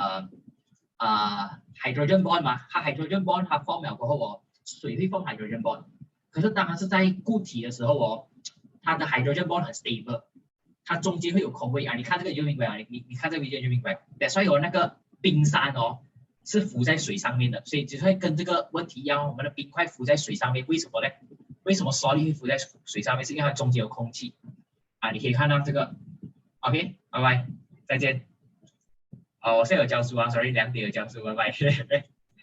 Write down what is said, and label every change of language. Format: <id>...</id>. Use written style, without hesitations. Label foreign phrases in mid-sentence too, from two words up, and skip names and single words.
<en>hydrogen bond</en> <zh>嘛，它</zh> <en>hydrogen bond</en> <zh>它 form 了过后哦，水会 form</zh> <en>hydrogen bond，</en> <zh>可是当它是在固体的时候哦，它的</zh> <en>hydrogen bond</en> <zh>很 stable， 它中间会有空位啊，你看这个就明白了，你看这个 video 就明白。所以有那个冰山哦是浮在水上面的，所以就会跟这个问题一样，我们的冰块浮在水上面，为什么呢？为什么 solid 会浮在水上面？是因为它中间有空气啊，你可以看到这个。OK， 拜拜，再见。我现在有教书啊 ，sorry，2点有教书，拜拜。</zh>